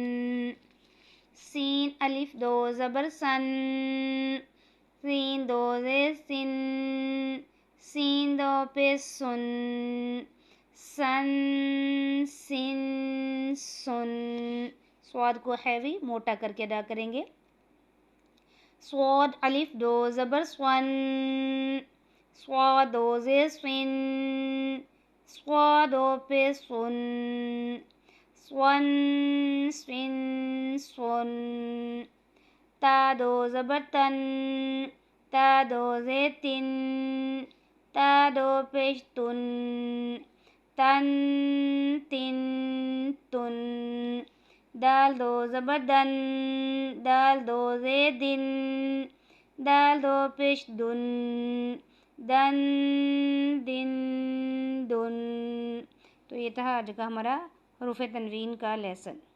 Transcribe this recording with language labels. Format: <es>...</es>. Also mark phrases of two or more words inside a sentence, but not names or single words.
<ur>سین الف دو زبر سن، سین دو زیر سن، سین دو پیش سن، سن سن سن. صاد کو ہیوی موٹا کر کے ادا کریں گے. صاد الف دو زبر صن، صاد دو زیر صن، صاد دو پیش صن, سون سن سن، تا دو زبر تن، تا دو زیر تن، تا دو پیش تن، تن تن تن، دال دو زبر دن، دال دو زیر دن، دال دو پیش دن، دن دن دن۔ تو یہ تھا آج کا ہمارا حروف تنوین کا لیسن۔</ur>